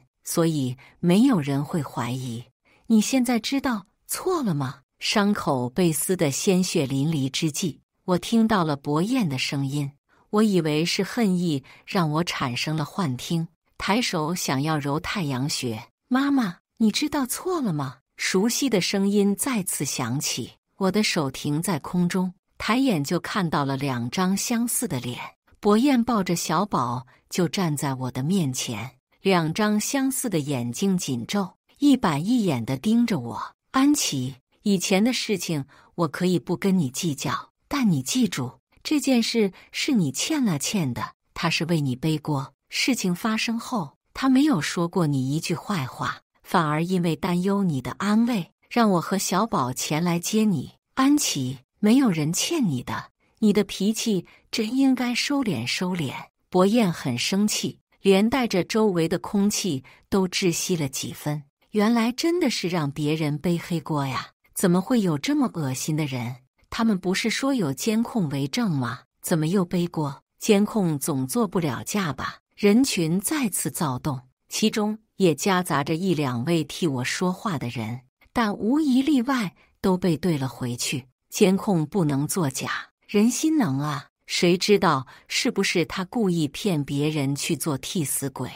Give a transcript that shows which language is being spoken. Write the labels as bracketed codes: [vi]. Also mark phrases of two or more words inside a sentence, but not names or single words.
[zh] 所以沒有人會懷疑。你現在知道錯了嗎？傷口被撕得鮮血淋漓之際，我聽到了薄燕的聲音。我以為是恨意讓我產生了幻聽，抬手想要揉太陽穴。媽媽，你知道錯了嗎？熟悉的聲音再次響起。我的手停在空中，抬眼就看到了2張相似的臉。薄燕抱着小寶就站在我的面前。2張相似的眼睛緊皺，一板一眼地盯着我。安琪，以前的事情我可以不跟你計較，但你記住，這件事是你欠了欠的，他是為你背鍋。事情發生後，他沒有說過你一句壞話，反而因為擔憂你的安危，讓我和小寶前來接你。安琪，沒有人欠你的，你的脾氣真應該收斂收斂。薄燕很生氣，連帶着周圍的空氣都窒息了幾分。原來真的是讓別人背黑鍋呀！怎麼會有這麼惡心的人？他們不是說有監控為證嗎？怎麼又背鍋？監控總做不了假吧？人群再次躁動，其中也夾雜着1、2位替我說話的人，但無一例外都被懟了回去。監控不能作假，人心能啊！誰知道是不是她故意騙別人去做替死鬼？